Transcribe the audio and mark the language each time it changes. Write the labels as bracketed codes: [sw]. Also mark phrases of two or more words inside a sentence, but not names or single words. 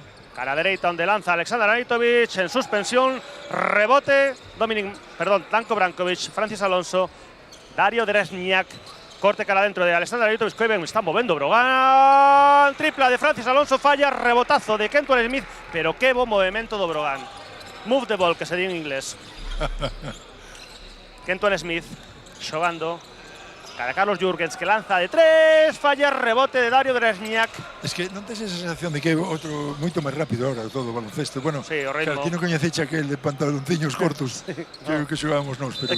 [gl] Cara dereita onde lanza Aleksandar Anitovic en suspensión, rebote, Danko Brankovic, Francis Alonso, Dario Dresniak, corte cara dentro de Aleksandar Anitovic, que ben está movendo Brogan, tripla de Francis Alonso, falla, rebotazo de Kenton Smith, pero que bo movimento do Brogan. [en] Move the ball, [gl] que se di en inglés. Kenton Smith xogando cara Carlos Jürgens, que lanza de 3, falla, rebote de Dario Dresniak. Es que non tes esa sensación de que é outro moito máis rápido ahora todo o baloncesto. Bueno, Sí, o ritmo. claro, ti non coñeceche aquel de pantalonciños cortos que xogábamos nós, pero